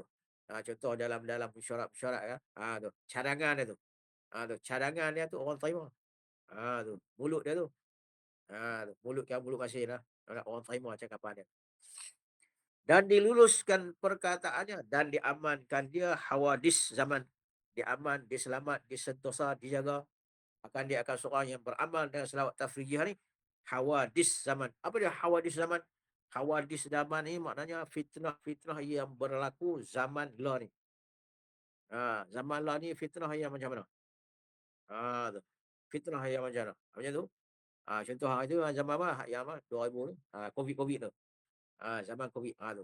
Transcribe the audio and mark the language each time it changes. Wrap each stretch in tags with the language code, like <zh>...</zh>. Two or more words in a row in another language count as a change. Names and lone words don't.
<ms>Contoh dalam mesyuarat-mesyuarat ya. Tu. Cadangan dia tu. Tu. Cadangan dia tu orang terima. Tu. Mulut dia tu. Mulut yang mulut kasih lah. Orang terima cakapan dia. Dan diluluskan perkataannya dan diamankan dia hawadis zaman. Diaman, diselamat, disentosa, dijaga. Dia akan seorang yang beramal dengan selawat tafrijiyah ni. Hawadis zaman. Apa dia hawadis zaman? Hawadis zaman ni maknanya fitnah-fitnah yang berlaku zaman lah ni. Zaman lah ni fitnah yang macam mana? Tu. Fitnah yang macam mana? Macam tu. Contoh hari tu zaman apa? Yang apa? 2000 tu. Covid tu. Zaman Covid, tu.</ms>